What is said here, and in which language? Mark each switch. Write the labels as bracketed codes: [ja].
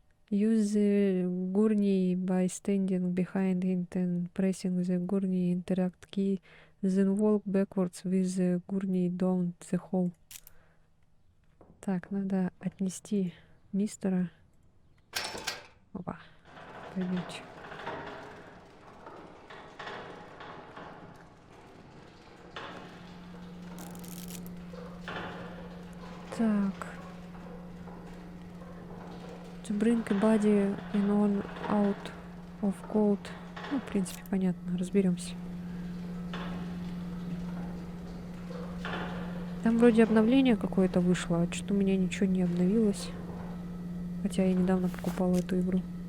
[en] Use the gurney by standing behind it and pressing the gurney interact key. Then walk backwards with the gurney down the hall. [ru] Так, надо отнести мистера. Опа. Пойдемте. Так. [en] To bring a body in on out of cold. [ru] Ну, в принципе, понятно. Разберемся. Да Там вроде обновление какое-то вышло, а что-то у меня ничего не обновилось. Хотя я недавно покупала эту игру.